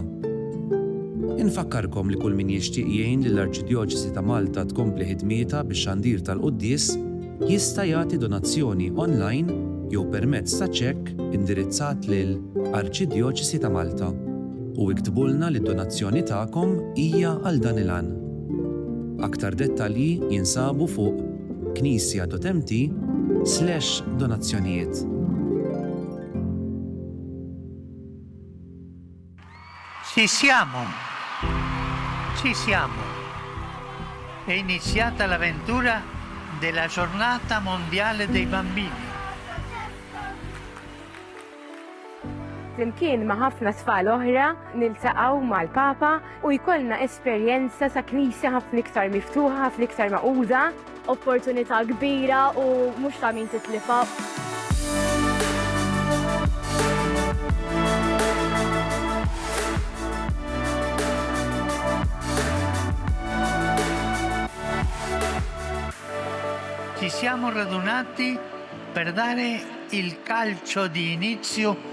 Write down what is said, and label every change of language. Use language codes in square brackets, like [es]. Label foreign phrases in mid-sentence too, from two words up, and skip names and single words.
[mt] Infakkarkom li kull min jixtieq jgħin lill-Arċidjoċesi ta' Malta tkompli ħidmietha bix-xandir tal-Qudies jista' jagħti donazzjoni online jew permezz ta' ċekk indirizzat lil Arċidjoċesi ta' Malta u iktbulna li d-donazzjoni tagħkom hija għal dan il-għan. Aktar dettalji jinsabu fuq knisja.mt/donazzjonijiet. [it] Ci siamo. È iniziata l'avventura della giornata mondiale dei bambini. [mt] Flimkien ma' ħafna tfal oħra niltaqgħu mal-Papa u jkollna esperjenza sa' knisja ħafna iktar miftuħa, ħafna iktar maquda. Opportunità kbira u mhux ta' min titlifa. [it] Ci siamo radunati per dare il calcio di inizio